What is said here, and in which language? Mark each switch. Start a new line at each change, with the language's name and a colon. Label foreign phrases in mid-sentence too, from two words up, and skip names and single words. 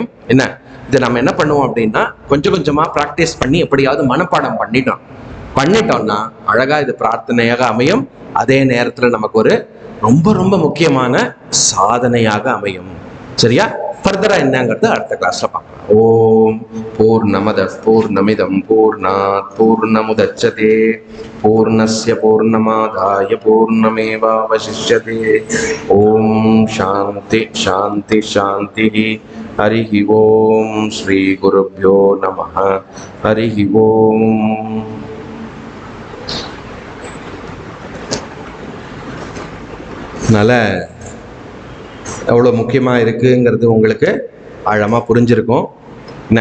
Tamil: என்ன இது நம்ம என்ன பண்ணுவோம் அப்படின்னா, கொஞ்சம் கொஞ்சமா பிராக்டிஸ் பண்ணி எப்படியாவது மனப்பாடம் பண்ணிட்டோம்னா அழகா இது பிரார்த்தனையாக அமையும். அதே நேரத்துல நமக்கு ஒரு ரொம்ப ரொம்ப முக்கியமான சாதனையாக அமையும். சரியா? ஃபர்தரா என்னங்கிறது அடுத்த கிளாஸ்ல பார்க்கலாம்.
Sanskrit: ॐ पूर्णमद पूर्णमिदम् पूर्णात् पूर्णमुदच्यते पूर्णस्य पूर्णमादाय पूर्णमेवावशिष्यते. ॐ शान्ति शान्ति शान्ति. हरिः ॐ। श्री गुरुभ्यो नमः. हरिः ॐ.
Tamil: அதனால எவ்வளோ முக்கியமாக இருக்குங்கிறது உங்களுக்கு ஆழமாக புரிஞ்சிருக்கும் என்ன.